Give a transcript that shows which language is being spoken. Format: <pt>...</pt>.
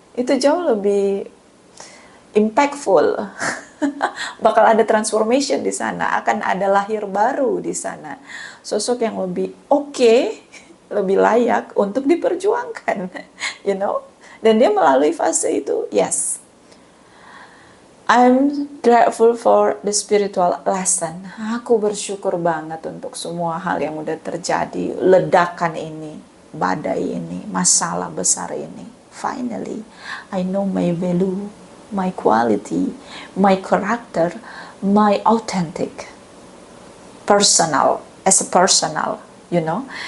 <id>Itu jauh lebih impactful. Bakal ada transformation di sana, akan ada lahir baru di sana. Sosok yang lebih oke, lebih layak untuk diperjuangkan,</id> <en>you know.</en> <id>Dan dia melalui fase itu, yes.</id> <en>I'm grateful for the spiritual lesson.</en> <id>Aku bersyukur banget untuk semua hal yang udah terjadi, ledakan ini, badai ini, masalah besar ini.</id> <en>Finally, I know my value, my quality, my character, my authentic, personal, as a personal, you know.</en>